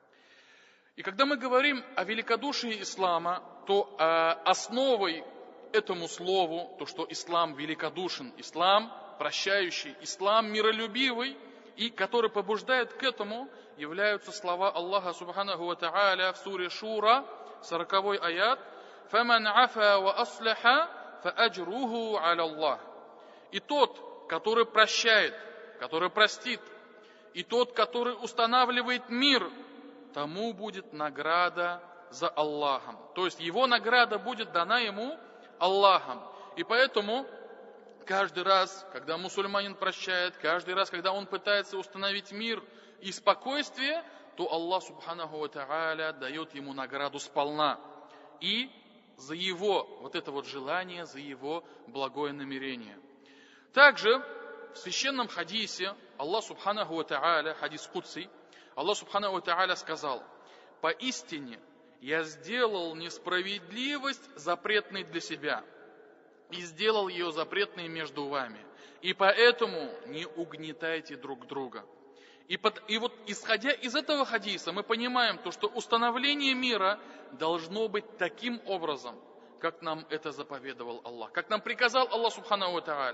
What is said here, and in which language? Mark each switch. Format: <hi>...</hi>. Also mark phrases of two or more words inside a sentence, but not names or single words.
<ru>И когда мы говорим о великодушии ислама, то основой этому слову, то, что ислам великодушен, ислам прощающий, ислам миролюбивый, и который побуждает к этому, являются слова Аллаха</ru> <ar>سبحانه وتعالى</ar> <ru>в суре Шура, 40-й аят,</ru> <ar>«فمن عفا وأصلح فأجره على الله».</ar> <ru>И тот, который прощает, который простит, и тот, который устанавливает мир, тому будет награда за Аллахом. То есть его награда будет дана ему Аллахом. И поэтому каждый раз, когда мусульманин прощает, каждый раз, когда он пытается установить мир и спокойствие, то Аллах</ru> <ar>سبحانه وتعالى</ar> <ru>дает ему награду сполна. и за его вот это вот желание, за его благое намерение. Также в священном хадисе Аллах</ru> <ar>سبحانه وتعالى, حديث قدسي,</ar> <ru>Аллах</ru> <ar>سبحانه وتعالى</ar> <ru>сказал: «Поистине я сделал несправедливость запретной для себя и сделал ее запретной между вами, и поэтому не угнетайте друг друга». И вот исходя из этого хадиса мы понимаем то, что установление мира должно быть таким образом, как нам это заповедовал Аллах, как нам приказал Аллах</ru> <ar>سبحانه وتعالى.</ar>